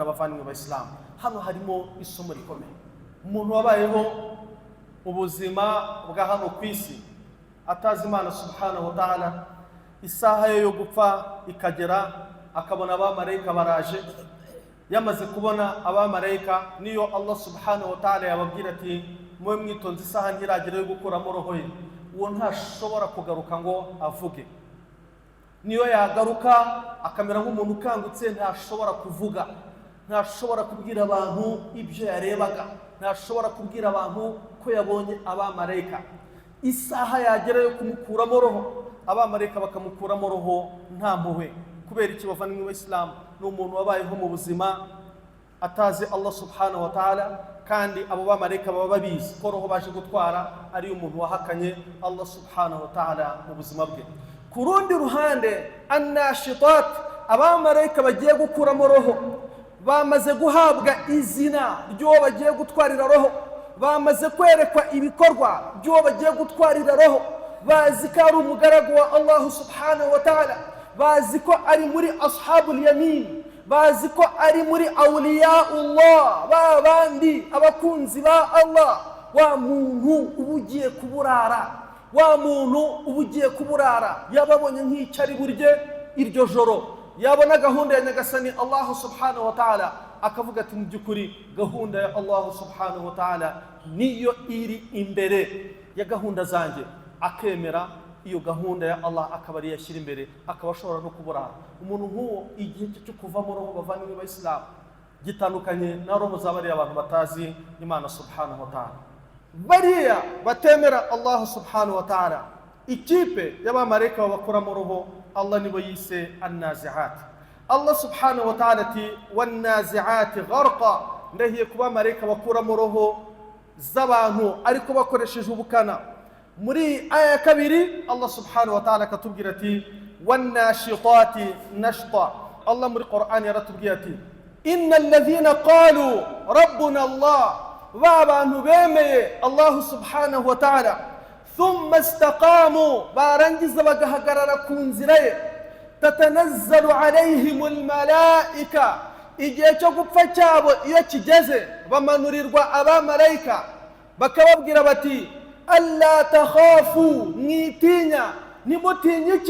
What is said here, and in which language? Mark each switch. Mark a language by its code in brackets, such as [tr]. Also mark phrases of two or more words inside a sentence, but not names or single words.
[rw] Bavandimwe b'Islam, hano harimo isomo rikomeye. Umuntu wabayeho ubuzima bwa hano ku isi atazi Imana [ar] سبحانه وتعالى, [rw] isaha yo gupfa ikagera akabona abamalaika baraje, yamaze kubona abamalaika, niyo Allah [ar] سبحانه وتعالى [rw] yababwira ati mwe mwitonze isaha ntiragera yo gukuramo roho ye, uwo ntashobora kugaruka ngo avuge. Niyo yagaruka akamera nk'umuntu ukangutse, ntashobora kuvuga, ntashobora kubwira abantu ibyo yarebaga, ntashobora kubwira abantu ko yabonye abamalaika. Isaha yagera yo kumukuramo roho, abamalaika bakamukuramo roho nta mpuhwe. Kubera iki? Bavandimwe b'Islam, ni umuntu wabayeho mu buzima atazi Allah [ar] سبحانه وتعالى, [rw] kandi abo bamalaika baba babizi ko roho baje gutwara ari umuntu wahakanye Allah [ar] سبحانه وتعالى [rw] mu buzima bwe. Ku rundi ruhande, annashitat, abamalaika bagiye gukuramo roho bamaze guhabwa izina ry'uwo bagiye gutwarira roho, bamaze kwerekwa ibikorwa by'uwo bagiye gutwarira roho, bazi ko ari umugaragu wa Allah [ar] سبحانه وتعالى, [rw] bazi ko ari muri [ar] أصحاب اليمين, [rw] bazi ko ari muri awliyaullah, ba bandi abakunzi ba Allah. Wa muntu ubugiye kuburara, wa muntu ubugiye kuburara yababonye nk'icyari burye iryo joro, yabona gahunda ya nyagasani Allah [ar] سبحانه وتعالى, [rw] akavuga ati mu by'ukuri gahunda ya Allah [ar] سبحانه وتعالى [rw] niyo iri imbere ya gahunda zanjye, akemera iyo gahunda ya Allah akaba ari yashyira imbere, akaba ashobora no kuburara. Umuntu nk'uwo igihe cyo kuvamo roho, bavandimwe b'Islam, gitandukanye na roho z'abariya abantu batazi Imana [ar] سبحانه وتعالى. [rw] Bariya batemera Allah [ar] سبحانه وتعالى, [rw] ikipe y'abamalaika bakuramo roho, Allah nibo yise annazi'at. Allah [ar] سبحانه وتعالى [rw] ati [ar] والنازعات غرقا, [rw] ndahiye ku bamalaika bakuramo roho z'abantu ariko bakoresheje ubukana. Muri aya kabiri Allah [ar] سبحانه وتعالى [rw] katubwira ati [ar] والناشطات نشطا. [rw] Allah muri Qur'an yaratubwira ati [ar] إن الذين قالوا ربنا الله, [rw] ba bantu bemeye Allah [ar] سبحانه وتعالى, ثم استقاموا, [rw] barangiza bagahagarara ku nzira ye, [ar] تتنزل عليهم الملائكة, [rw] igihe cyo gupfa cyabo iyo kigeze bamanurirwa abamalaika bakababwira bati [ar] ألا تخافوا, [rw] mwitinya, nimutinye iki?